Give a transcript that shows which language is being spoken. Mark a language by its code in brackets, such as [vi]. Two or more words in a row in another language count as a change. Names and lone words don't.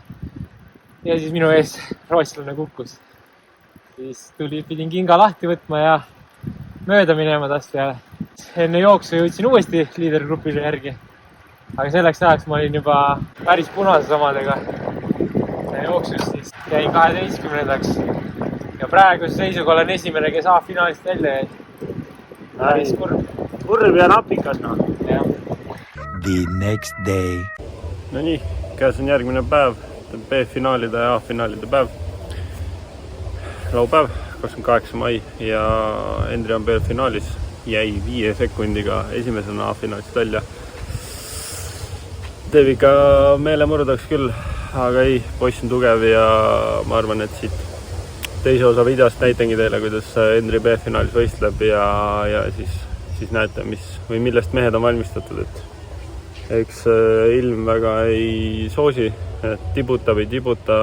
[et] Ja siis minu ees rootslane kukkus. Siis pidin kinga lahti võtma ja mööda minema tast ja enne jooksu jõudsin uuesti liidergrupile järgi. Aga selleks ajaks ma olin juba päris punases omadega ja jooksus siis jäin 12-ndaks. Ja praeguse seisuga olen esimene, kes A-finaalist välja jäi. Päris kurb. Kurb ja napikas, noh. Ja. [en] The next day. [et] No nii, käes on järgmine päev. B-finaalide ja A-finaalide päev. Laupäev, 28. mai ja Henri on B-finaalis. Jäi 5 sekundiga esimesena A-finaalist välja. Teeb ikka meelemurdaks küll, aga ei, poiss on tugev ja ma arvan, et siit teise osa videost näitangi teile, kuidas Henri B-finaalis võistleb ja siis näete, millest mehed on valmistatud, et eks ilm väga ei soosi, et tibutab, ei tibuta,